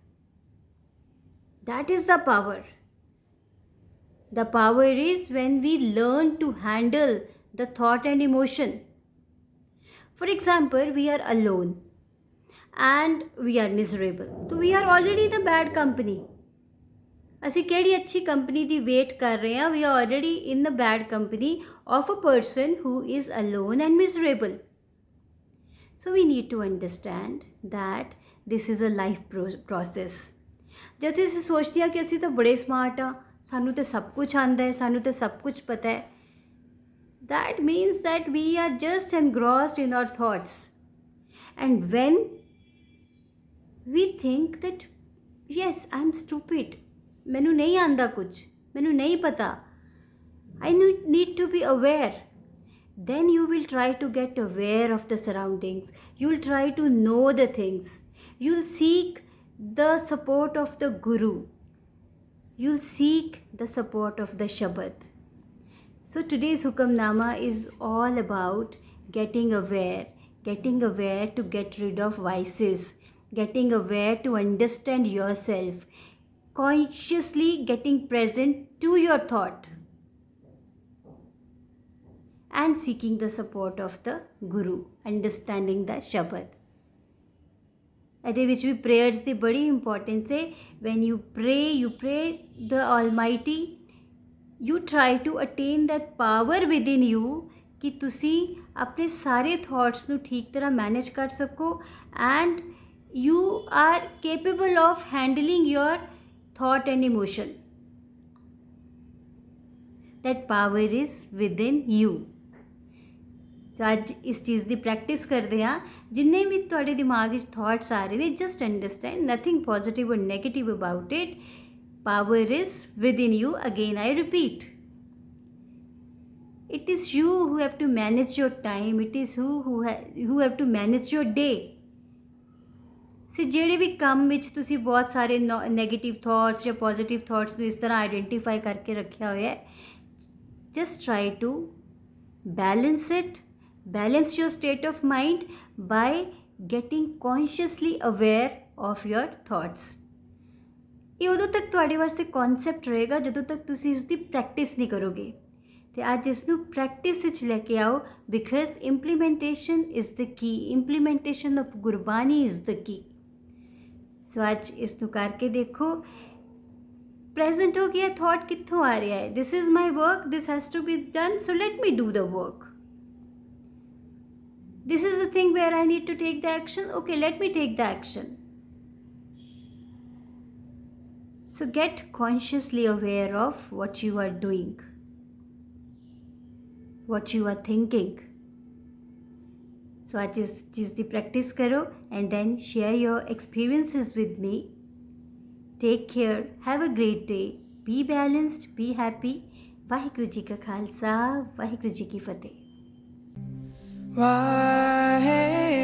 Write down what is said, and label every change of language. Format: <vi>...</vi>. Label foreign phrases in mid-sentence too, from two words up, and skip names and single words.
<en>That is the power. The power is when we learn to handle the thought and emotion. For example, we are alone and we are miserable. So we are already the bad company.</en> <pa>ਅਸੀਂ ਕਿਹੜੀ ਅੱਛੀ ਕੰਪਨੀ ਦੀ ਵੇਟ ਕਰ ਰਹੇ ਹਾਂ?</pa> <en>we are already in the bad company of a person who is alone and miserable. so we need to understand that this is a life process.</en> <pa>ਜਦ ਅਸੀਂ ਸੋਚਦੇ ਹਾਂ ਕਿ ਅਸੀਂ ਤਾਂ ਬੜੇ ਸਮਾਰਟ ਹਾਂ, ਸਾਨੂੰ ਤਾਂ ਸਭ ਕੁਝ ਆਉਂਦਾ ਹੈ, ਸਾਨੂੰ ਤਾਂ ਸਭ ਕੁਝ ਪਤਾ ਹੈ,</pa> <en>that means that we are just engrossed in our thoughts. And when we think that yes, I'm stupid,</en> <pa>ਮੈਨੂੰ ਨਹੀਂ ਆਉਂਦਾ ਕੁਝ, ਮੈਨੂੰ ਨਹੀਂ ਪਤਾ,</pa> <en>I need to be aware, then you will try to get aware of the surroundings. You'll try to know the things. You'll seek the support of the Guru. You'll seek the support of the Shabad. So today's Hukamnama is all about getting aware to get rid of vices, getting aware to understand yourself, consciously getting present to your thought and seeking the support of the Guru, understanding the Shabad.</en> <pa>ਇਹਦੇ ਵਿੱਚ ਵੀ ਪ੍ਰੇਅਰਸ ਦੀ ਬੜੀ ਇੰਪੋਰਟੈਂਸ ਹੈ।</pa> <en>when you pray the Almighty, you try to attain that power within you</en> <pa>ਕਿ ਤੁਸੀਂ ਆਪਣੇ ਸਾਰੇ ਥਾਟਸ ਨੂੰ ਠੀਕ ਤਰ੍ਹਾਂ ਮੈਨੇਜ ਕਰ ਸਕੋ</pa> <en>and you are capable of handling your thought and emotion. That power is within you.</en> <pa>तो ਅੱਜ ਇਸ ਚੀਜ਼ ਦੀ ਪ੍ਰੈਕਟਿਸ ਕਰਦੇ ਹਾਂ। ਜਿੰਨੇ ਵੀ ਤੁਹਾਡੇ ਦਿਮਾਗ ਵਿੱਚ ਥਾਟਸ ਆ ਰਹੇ ਨੇ,</pa> <en>just understand nothing positive or negative about it. Power is within you. Again I repeat, it is you who have to manage your time. It is who have to manage your day.</en> <pa>ਸੋ ਜਿਹੜੇ ਵੀ ਕੰਮ ਵਿੱਚ ਤੁਸੀਂ ਬਹੁਤ ਸਾਰੇ</pa> <en>negative thoughts</en> <pa>ਜਾਂ</pa> <en>positive thoughts</en> <pa>ਨੂੰ ਇਸ ਤਰ੍ਹਾਂ ਆਈਡੈਂਟੀਫਾਈ ਕਰਕੇ ਰੱਖਿਆ ਹੋਇਆ ਹੈ,</pa> <en>just try to balance it, balance your state of mind by getting consciously aware of your thoughts.</en> <pa>ਇਹ ਉਦੋਂ ਤੱਕ ਤੁਹਾਡੇ ਵਾਸਤੇ ਕਨਸੈਪਟ ਰਹੇਗਾ ਜਦੋਂ ਤੱਕ ਤੁਸੀਂ ਇਸ ਦੀ ਪ੍ਰੈਕਟਿਸ ਨਹੀਂ ਕਰੋਗੇ, ਤੇ ਅੱਜ ਇਸ ਨੂੰ ਪ੍ਰੈਕਟਿਸ ਵਿੱਚ ਲੈ ਕੇ ਆਓ,</pa> <en>because implementation is the key, implementation of Gurbani is the key.</en> <pa>ਸੋ ਅੱਜ ਇਸ ਨੂੰ ਕਰਕੇ ਦੇਖੋ, ਪ੍ਰੈਜ਼ੈਂਟ ਹੋ ਗਿਆ ਥਾਟ ਕਿੱਥੋਂ ਆ ਰਿਹਾ ਹੈ,</pa> <en>this is my work, this has to be done, so let me do the work. this is the thing where I need to take the action, okay let me take the action. So get consciously aware of what you are doing, what you are thinking. So</en> <hi>आज इस चीज़ की प्रैक्टिस करो</hi> <en>and then share your experiences with me. Take care, have a great day, be balanced, be happy.</en> <pa>ਵਾਹਿਗੁਰੂ ਜੀ ਕਾ ਖਾਲਸਾ, ਵਾਹਿਗੁਰੂ ਜੀ ਕੀ ਫਤਹਿ। वाहे</pa>